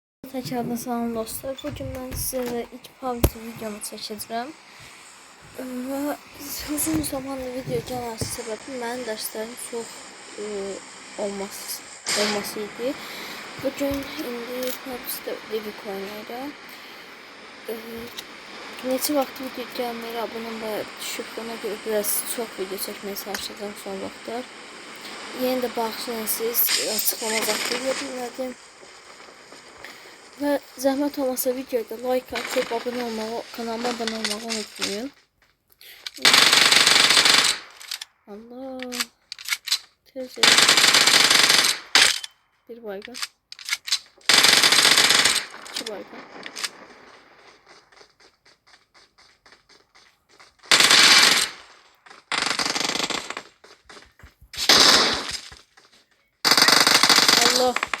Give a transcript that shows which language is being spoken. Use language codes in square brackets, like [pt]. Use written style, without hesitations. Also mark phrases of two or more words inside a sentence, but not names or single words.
[tr] Tekrardan salam dostlar. Bugün ben size ilk PUBG videomu çəkəcəm. [az] Və uzun zamanlı video gəlməsi səbəbi mənim dərslərim çox olması idi. Bugün indi PUBG-də Livik oynayırıq. Neçə vaxt video gəlmir, abunəm bayağı düşüb. Ona görə biraz çox video çəkməyə çalışacağım son vaxtlar. Yeni də bağışlayın siz, açıqlama vaxtı edə bilmədim. [tr] Ve zahmet olmasa videoda like atıp abone olmağı, kanalıma abone olmağı unutmayın. [az] Allah. Tezce. Bir baygın. İki baygın. Allah.